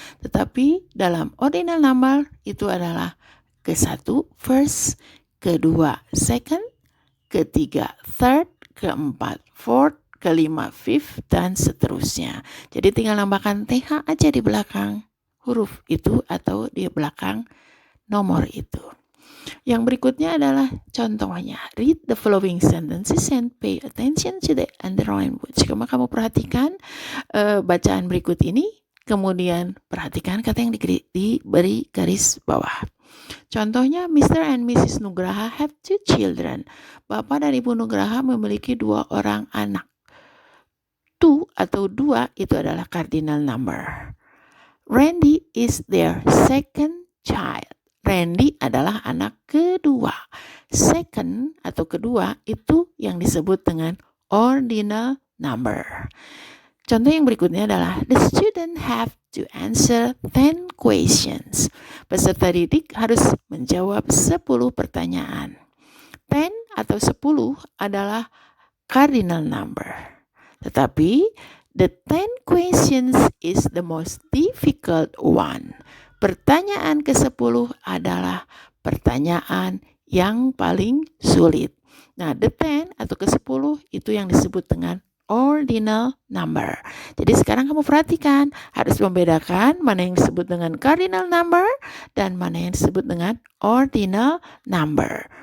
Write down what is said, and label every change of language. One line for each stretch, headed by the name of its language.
Indonesian: Tetapi dalam ordinal number itu adalah ke-1 first, ke-2 second, ke-3 third, ke-4 fourth, ke-5 fifth, dan seterusnya. Jadi tinggal nambahkan TH aja di belakang huruf itu atau di belakang nomor itu. Yang berikutnya adalah contohnya.
English: Read the following sentences and pay attention to the underlined words.
Indonesian: Kamu perhatikan bacaan berikut ini, kemudian perhatikan kata yang diberi garis bawah. Contohnya, Mr. and Mrs.
English: Nugraha have 2 children.
Indonesian: Bapak dan Ibu Nugraha memiliki 2 orang anak. 2 atau 2 itu adalah cardinal number.
English: Randy is their second child.
Indonesian: Randy adalah anak kedua. Second atau kedua itu yang disebut dengan ordinal number. Contoh yang berikutnya adalah
English: the student have to answer 10 questions.
Indonesian: Peserta didik harus menjawab 10 pertanyaan. 10 atau 10 adalah cardinal number.
English: Tetapi the 10 questions is the most difficult one.
Indonesian: Pertanyaan ke-10 adalah pertanyaan yang paling sulit. Nah, the 10 atau ke-10 itu yang disebut dengan ordinal number. Jadi sekarang kamu perhatikan, harus membedakan mana yang disebut dengan cardinal number dan mana yang disebut dengan ordinal number.